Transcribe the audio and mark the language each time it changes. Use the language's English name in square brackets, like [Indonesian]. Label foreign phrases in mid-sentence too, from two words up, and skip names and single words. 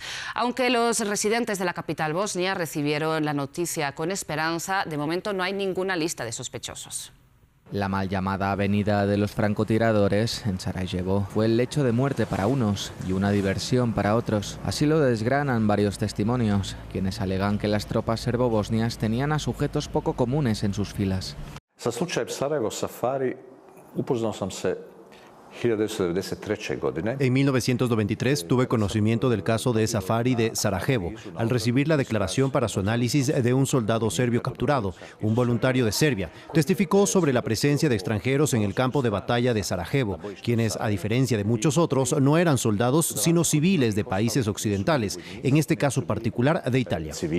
[Spanish] Aunque los residentes de la capital bosnia recibieron la noticia con esperanza, de momento no hay ninguna lista de sospechosos. La mal llamada Avenida de los Francotiradores en Sarajevo fue el lecho de muerte para unos y una diversión para otros. Así lo desgranan varios testimonios, quienes alegan que las tropas serbobosnias tenían a sujetos poco comunes en sus filas. [Bosnian] Sa slučajem Sarajevo Safari upoznao sam se 1993. [Spanish] En 1993 tuve conocimiento del caso de Safari de Sarajevo, al recibir la declaración para su análisis de un soldado serbio capturado, un voluntario de Serbia. Testificó sobre la presencia de extranjeros en el campo de batalla de Sarajevo, quienes, a diferencia de muchos otros, no eran soldados, sino civiles de países occidentales, en este caso particular de Italia.